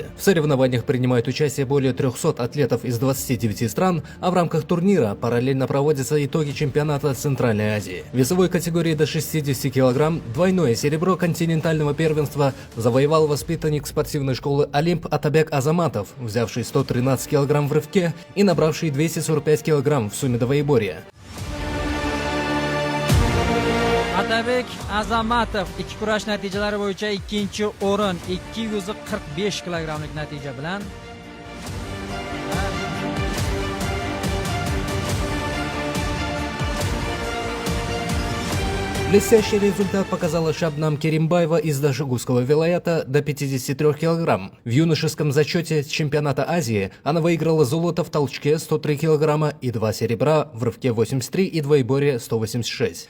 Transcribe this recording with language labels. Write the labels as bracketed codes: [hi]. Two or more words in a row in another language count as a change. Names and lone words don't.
[ru] В соревнованиях принимают участие более 300 атлетов из 29 стран, а в рамках турнира параллельно проводятся итоги чемпионата Центральной Азии. В весовой категории до 60 кг двойное серебро континентального первенства завоевал воспитанник спортивной школы «Олимп» Атабек Азаматов, взявший 113 кг в рывке и набравший 245 кг в сумме двоеборья. [uz] Atabek Azamatov ikki kurash natijalari bo'yicha 2-o'rin 245 kilogramlik natija bilan [ru] Блестящий результат показала Шабнам Керимбаева из Дашигузского вилаята до 53 кг. В юношеском зачете чемпионата Азии она выиграла золото в толчке 103 кг и 2 серебра в рывке 83 и двоеборье 186.